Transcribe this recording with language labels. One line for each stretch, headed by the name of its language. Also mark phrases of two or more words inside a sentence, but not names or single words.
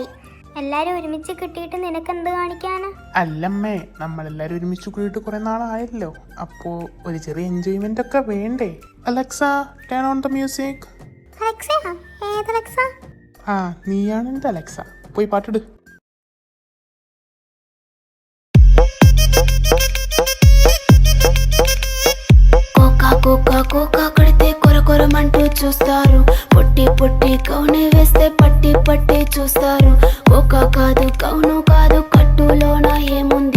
Malayalam: എല്ലാരും ഒരുമിച്ച് കിട്ടിയിട്ട് നിനക്ക് എന്ത് കാണിക്കാനാ? അല്ലമ്മേ, നമ്മളെല്ലാരും ഒരുമിച്ച് കൂടിയിട്ട് കുറെ നാളായല്ലോ. അപ്പോ ഒരു ചെറിയ എൻജോയ്മെന്റ് ഒക്കെ വേണ്ടേ?
English: Alexa, turn on the music.
Malayalam: അലക്സ? ഏത് അലക്സ? ആ, നീയാണ് എന്റെ അലക്സ. പോയി പാട്ടിട്.
Telugu: కోకా కొడితే కొరకొరమంటూ చూస్తారు. పొట్టి పొట్టి కౌని వేస్తే పట్టి పట్టి చూస్తారు. కోకా కాదు కౌను కాదు, కట్టులోన ఏముంది?